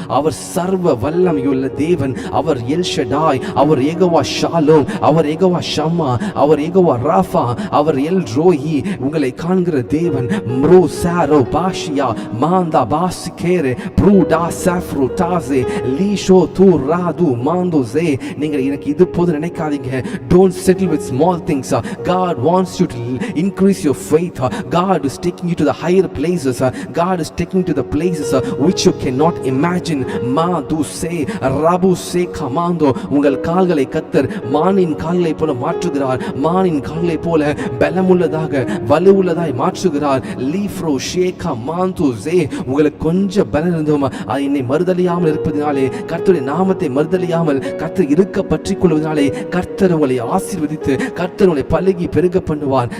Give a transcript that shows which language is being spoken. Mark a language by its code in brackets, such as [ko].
[ta] அவர் சர்வ வல்லமையுள்ள தேவன். அவர் எல் ஷடாய், அவர் யெகோவா ஷாலோம், அவர் யெகோவா ஷம்மா, அவர் யெகோவா ராஃபா, அவர் எல் ரோஹி, உங்களை காண்கிற தேவன். ம்ரோ சாரோ பாஷியா மாந்தா பாசிகேரே ப்ரூடா சாஃப்ரு டாசே லீஷோ தூ ராது மாந்தோசே. நீங்கள் எனக்கு இது போது நினைக்காதீங்க. [en] Don't settle with small things. God wants you to increase your faith. God is taking you to the higher places. God is taking you to the places which you cannot imagine. மாது சே ரபு சே கமாந்தோ, [ta] உங்கள் கால்களை கர்த்தர் மானின் கால்களை போல மாற்றுகிறார். மானின் கால்களை போல பலமுள்ளதாக வலுவுள்ளதாய் மாற்றுகிறார். லீஃப்ரோ ஷேகா மாந்து சே, உங்களுக்கு கொஞ்சம் பலம் இருந்தோம், அது என்னை மறுதலியாமல் இருப்பதினாலே, கர்த்தருடைய நாமத்தை மறுதலியாமல் கர்த்தர் இருக்க பற்றி கொள்வதனாலே கர்த்தர் உங்களை ஆசீர்வதித்து கர்த்தர் உங்களை பலுகி பெருக பண்ணுவார்.